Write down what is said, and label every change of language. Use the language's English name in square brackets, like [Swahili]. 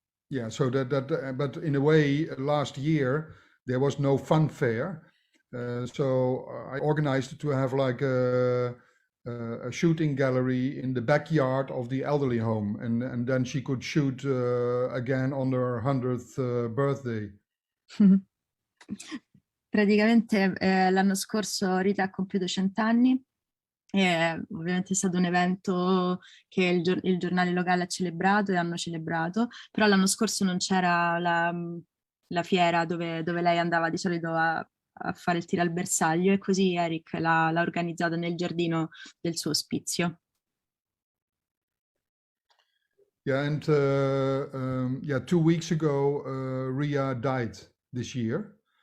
[English] Yeah, so but in a way, last year there was no fun fair, so I organized to have like a shooting gallery in the backyard of the elderly home, and then she could shoot again on her 100th birthday. [Italian] Praticamente l'anno scorso Rita ha compiuto 100 anni. Ovviamente è stato un evento che il giornale locale ha celebrato e hanno celebrato, però l'anno scorso non c'era la fiera dove lei andava di solito a fare il tiro al bersaglio, e così Erik l'ha organizzato nel giardino del suo ospizio. [English] Yeah, and 2 weeks ago, Ria died this year.